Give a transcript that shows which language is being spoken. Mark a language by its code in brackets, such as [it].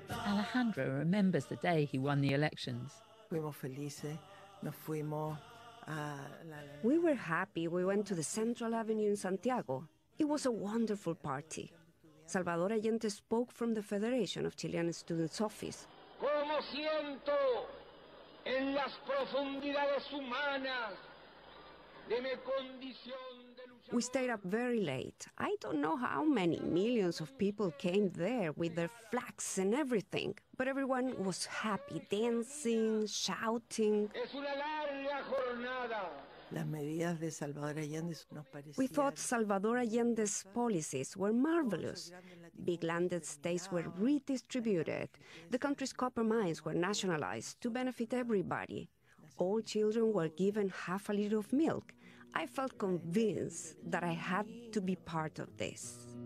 [en] Alejandra remembers the day he won the elections. We were happy. We went to the Central Avenue in Santiago. It was a wonderful party. Salvador Allende spoke from the Federation of Chilean Students' office. [es] Como siento en las profundidades humanas de mi condición de luchador. [en] We stayed up very late. I don't know how many millions of people came there with their flags and everything, but everyone was happy, dancing, shouting. [es] Es una larga jornada. Las medidas de Salvador Allende nos parecían. [en] We thought Salvador Allende's policies were marvelous. Big land estates were redistributed. The country's copper mines were nationalized to benefit everybody. All children were given half a liter of milk. I felt convinced that I had to be part of this.